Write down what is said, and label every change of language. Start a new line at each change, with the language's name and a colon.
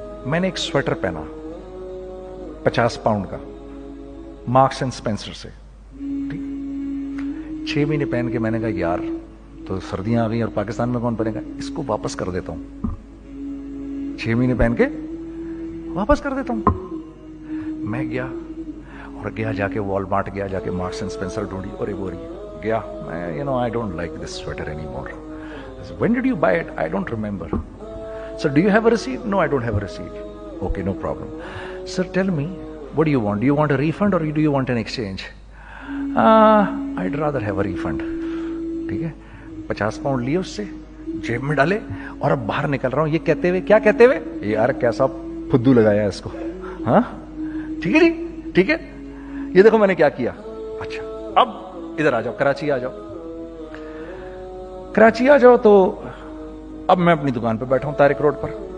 Urdu: میں نے ایک سویٹر پہنا 50 پاؤنڈ کا مارکس اینڈ اسپینسر سے, 6 مہینے پہن کے میں نے کہا یار تو سردیاں آ گئی اور پاکستان میں کون پہنے گا, اس کو واپس کر دیتا ہوں. 6 مہینے پہن کے واپس کر دیتا ہوں. میں گیا اور جا کے وال مارٹ گیا, جا کے مارکس اینڈ اسپینسر ڈھونڈی اور وہ گیا. میں
English: I don't like this sweater anymore. When did you buy it? I don't remember. Sir, do you have a receipt? No, I don't have a receipt. Okay, no problem. Sir, tell me, what do you want? Do you want a refund or do you want an exchange? I'd rather have a refund.
Urdu: ٹھیک ہے, 50 pound لیے اس سے, جیب میں ڈالے اور اب باہر نکل رہا ہوں یہ کہتے ہوئے, کیا کہتے ہوئے, یار کیسا پھدو لگایا اس کو. ہاں ٹھیک ہے جی, ٹھیک ہے, یہ دیکھو میں نے کیا کیا. اچھا اب ادھر آ جاؤ, کراچی آ جاؤ, کراچی آ جاؤ. تو اب میں اپنی دکان پہ بیٹھا ہوں طارق روڈ پر.